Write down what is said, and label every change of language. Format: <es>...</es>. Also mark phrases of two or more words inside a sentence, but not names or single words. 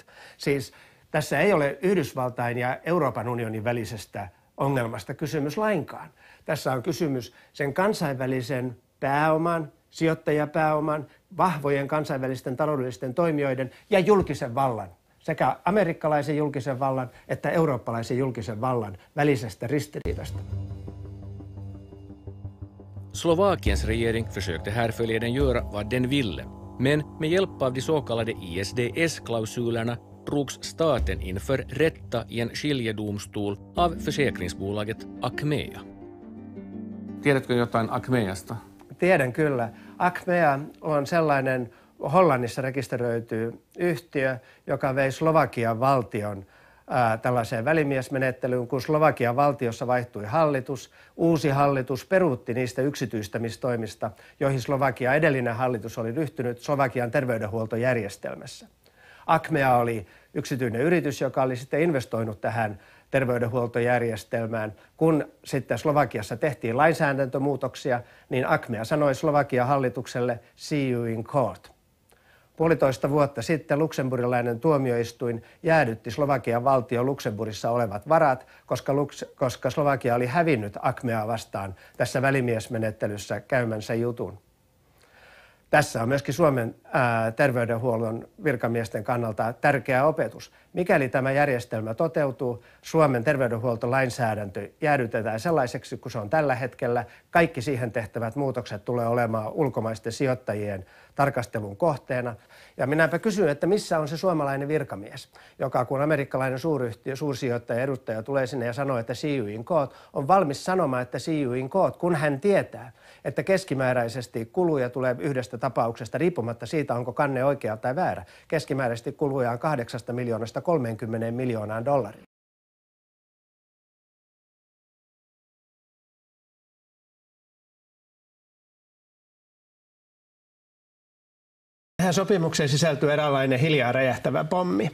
<fi>Siis tässä ei ole Yhdysvaltain ja Euroopan unionin välisestä ongelmasta kysymys lainkaan. Tässä on kysymys sen kansainvälisen pääoman, sijoittajapääoman, vahvojen kansainvälisten taloudellisten toimijoiden ja julkisen vallan, sekä amerikkalaisen julkisen vallan että eurooppalaisen julkisen vallan välisestä ristiriidasta.</fi> <sv>Slovakiens regering försökte härförleden göra vad den ville, men med hjälp av de så kallade ISDS-klausulerna drogs staten inför rätta i en skiljedomstol av försäkringsbolaget Achmea.</sv> <fi>Tiedätkö jotain Achmeasta? Tiedän kyllä. Achmea on sellainen Hollannissa rekisteröity yhtiö, joka vei Slovakian valtion tällaiseen välimiesmenettelyyn, kun Slovakian valtiossa vaihtui hallitus. Uusi hallitus peruutti niistä yksityistämistoimista, joihin Slovakian edellinen hallitus oli ryhtynyt Slovakian terveydenhuoltojärjestelmässä. Achmea oli yksityinen yritys, joka oli sitten investoinut tähän terveydenhuoltojärjestelmään. Kun sitten Slovakiassa tehtiin lainsäädäntömuutoksia, niin Achmea sanoi Slovakian hallitukselle</fi> <en>"see you in court".</en> <fi>1,5 vuotta sitten luxemburgilainen tuomioistuin jäädytti Slovakian valtion Luxemburgissa olevat varat, koska Slovakia oli hävinnyt Achmeaa vastaan tässä välimiesmenettelyssä käymänsä jutun. Tässä on myöskin Suomen terveydenhuollon virkamiesten kannalta tärkeä opetus. Mikäli tämä järjestelmä toteutuu, Suomen terveydenhuoltolainsäädäntö jäädytetään sellaiseksi kuin se on tällä hetkellä. Kaikki siihen tehtävät muutokset tulee olemaan ulkomaisten sijoittajien tarkastelun kohteena. Ja minäpä kysyn, että missä on se suomalainen virkamies, joka kun amerikkalainen suursijoittaja edustaja tulee sinne ja sanoo, että</fi> <en>see you in court,</en> <fi>on valmis sanomaan, että</fi> <en>see you in court,</en> <fi>kun hän tietää, että keskimääräisesti kuluja tulee yhdestä tapauksesta, riippumatta siitä, onko kanne oikea tai väärä. Keskimääräisesti kuluja on 8 miljoonasta 30 miljoonaan dollaria. Tähän sopimukseen sisältyy eräänlainen hiljaa räjähtävä pommi.</fi>